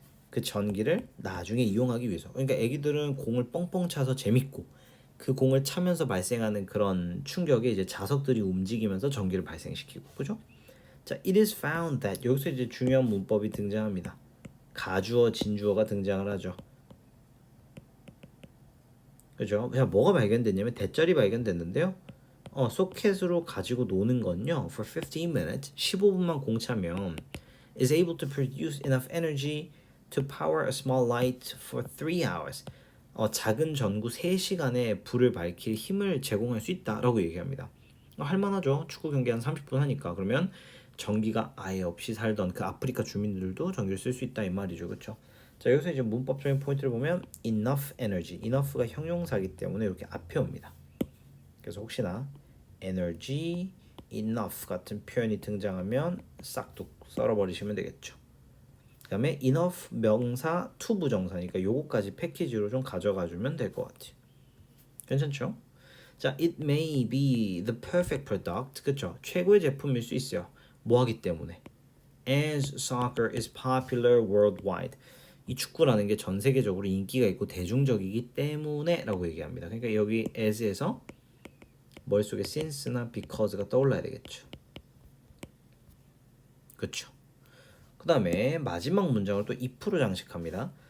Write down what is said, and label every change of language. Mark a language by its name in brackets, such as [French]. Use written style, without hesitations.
[Korean] 그 전기를 나중에 이용하기 위해서. 그러니까 애기들은 공을 뻥뻥 차서 재밌고 그 공을 차면서 발생하는 그런 충격에 이제 자석들이 움직이면서 전기를 발생시키고, 그죠? 자, [English] it is found that [Korean] 여기서 이제 중요한 문법이 등장합니다. 가주어, 진주어가 등장을 하죠. 그죠? 그냥 뭐가 발견됐냐면 대절이 발견됐는데요. 소켓으로 가지고 노는 건요. [English] For 15 minutes, [Korean] 15분만 공차면 [English] is able to produce enough energy to power a small light for 3 hours. [Korean] 작은 전구 3시간에 불을 밝힐 힘을 제공할 수 있다라고 얘기합니다. 할만하죠. 축구 경기 한 30분 하니까. 그러면 전기가 아예 없이 살던 그 아프리카 주민들도 전기를 쓸 수 있다 이 말이죠. 그렇죠? 자, 여기서 이제 문법적인 포인트를 보면 enough energy, enough가 형용사이기 때문에 이렇게 앞에 옵니다. 그래서 혹시나 energy, enough 같은 표현이 등장하면 싹둑 썰어버리시면 되겠죠. 그 다음에 enough 명사 투부정사니까 요거까지 패키지로 좀 가져가주면 될 것 같아요. 괜찮죠? 자, [English] it may be the perfect product. [Korean] 그쵸? 최고의 제품일 수 있어요. 뭐 하기 때문에? [English] As soccer is popular worldwide. [Korean] 이 축구라는 게 전 세계적으로 인기가 있고 대중적이기 때문에 라고 얘기합니다. 그러니까 여기 as에서 머릿속에 since나 because가 떠올라야 되겠죠. 그렇죠. 그 다음에 마지막 문장을 또 if로 장식합니다.